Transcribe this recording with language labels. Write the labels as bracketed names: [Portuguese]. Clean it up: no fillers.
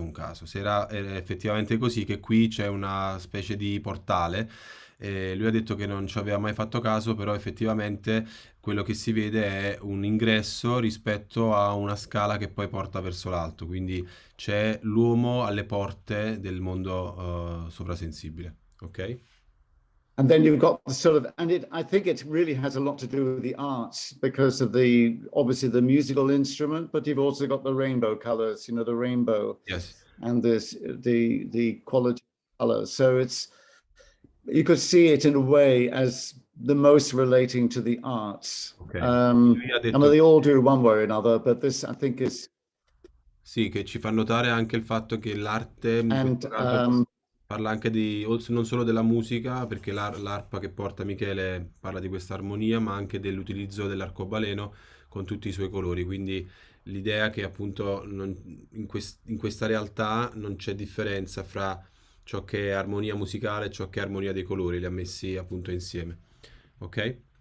[Italian] È un caso, se era effettivamente così, che qui c'è una specie di portale. Lui ha detto che non ci aveva mai fatto caso, però effettivamente quello che si vede è un ingresso rispetto a una scala che poi porta verso l'alto, quindi c'è l'uomo alle porte del mondo sovrasensibile, ok? [English] And then you've got the sort of, and I think it really has a lot to do with the arts because of obviously the musical instrument, but you've also got the rainbow colors, you know, the rainbow. Yes. And the quality of colors. So you could see it in a way as the most relating to the arts. Okay. I mean, they all do one way or another, but this I think is... [Italian] Sì, che ci fa notare anche il fatto che l'arte in questo caso parla anche non solo della musica, perché l'arpa che porta Michele parla di questa armonia, ma anche dell'utilizzo dell'arcobaleno con tutti i suoi colori. Quindi l'idea che appunto in questa realtà non c'è differenza fra ciò che è armonia musicale e ciò che è armonia dei colori, li ha messi appunto insieme. Ok?